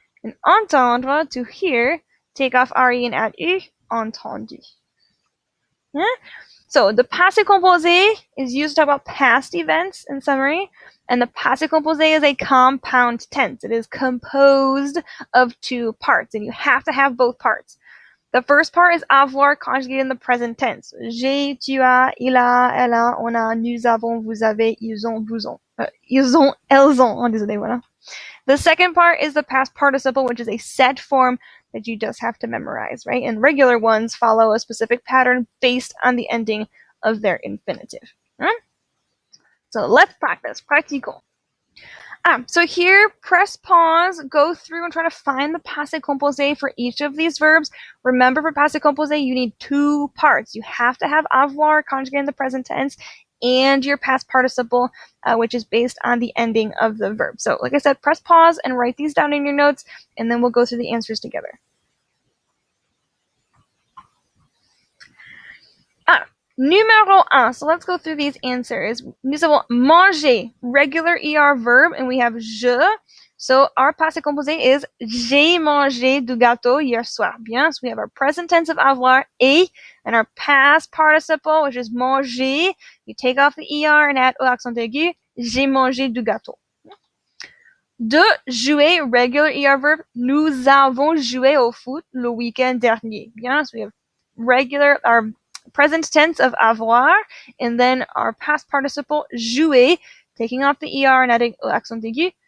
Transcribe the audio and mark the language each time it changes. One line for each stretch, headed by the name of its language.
English: And entendre, to hear, take off RE and add U. Entendu. So the passé composé is used to talk about past events in summary, and the passé composé is a compound tense. It is composed of 2 parts, and you have to have both parts. The first part is avoir conjugué in the present tense.
French: J'ai, tu as, il a, elle a, on a, nous avons, vous avez, ils ont, vous ont. Ils ont, elles ont. Oh, désolé, voilà.
English: The second part is the past participle, which is a set form that you just have to memorize, right? And regular ones follow a specific pattern based on the ending of their infinitive. So let's practice.
French: Pratiquons.
English: So here, press pause, go through and try to find the passé composé for each of these verbs. Remember, for passé composé, you need 2 parts. You have to have avoir conjugated in the present tense and your past participle, which is based on the ending of the verb. So like I said, press pause and write these down in your notes, and then we'll go through the answers together.
French: Numéro 1.
English: So let's go through these answers.
French: Nous avons manger,
English: regular ER verb, and we have je. So our passé composé is
French: j'ai mangé du gâteau hier soir.
English: Bien, so we have our present tense of avoir, et, and our past participle, which is manger. You take off the ER and add au accent aigu.
French: J'ai mangé du gâteau.
English: 2.
French: Jouer,
English: regular ER verb.
French: Nous avons joué au foot le week-end dernier.
English: Bien, so we have regular, our present tense of avoir, and then our past participle, jouer, taking off the ER and adding accent aigu.